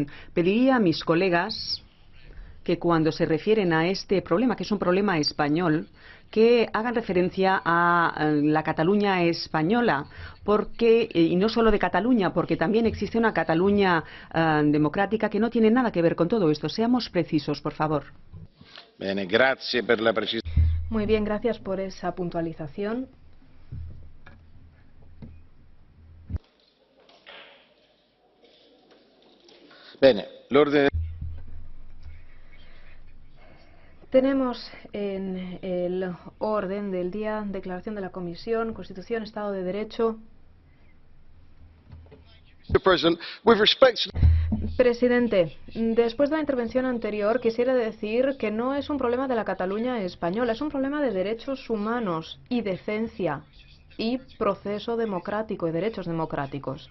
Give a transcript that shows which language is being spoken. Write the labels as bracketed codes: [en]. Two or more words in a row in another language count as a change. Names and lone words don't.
[es] Pediría a mis colegas que cuando se refieren a este problema, que es un problema español, que hagan referencia a la Cataluña española, porque, y no solo de Cataluña, porque también existe una Cataluña democrática que no tiene nada que ver con todo esto. Seamos precisos, por favor. [it] Bene, grazie per la precisione. [es] Muy bien, gracias por esa puntualización. [it] Bene, l'ordine. [es] Tenemos en el orden del día declaración de la Comisión, Constitución, Estado de Derecho. Presidente, después de la intervención anterior quisiera decir que no es un problema de la Cataluña española, es un problema de derechos humanos y decencia y proceso democrático y derechos democráticos.